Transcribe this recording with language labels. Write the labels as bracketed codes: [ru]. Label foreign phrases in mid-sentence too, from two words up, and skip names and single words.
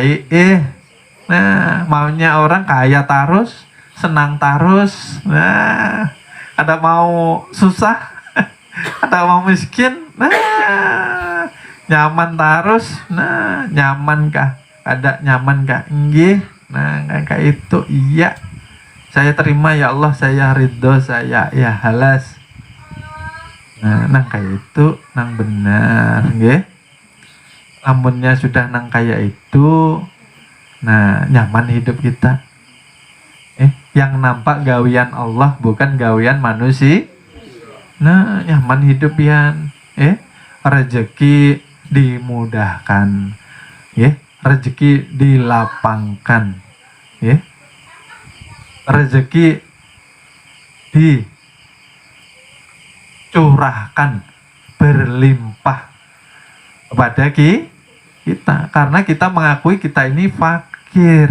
[id] Nah, maunya orang kaya terus, senang terus. Nah, ada mau susah, ada mau miskin. Nah, nyaman terus. Nah, nyaman kah? Ada nyaman kah? Nggih. Nah, kayak itu iya. Saya terima ya Allah, saya ridho, saya ya halas. [bjn] Nah, nang kayak itu nang benar, nggih. Amunnya sudah nang kayak itu, nah nyaman hidup kita. [id] Yang nampak gawian Allah bukan gawian manusia. [bjn] Nah, nyaman hidup yan. [id] Rezeki dimudahkan. Rezeki dilapangkan. Rezeki dicurahkan berlimpah kepada kita, karena kita mengakui kita ini fakir.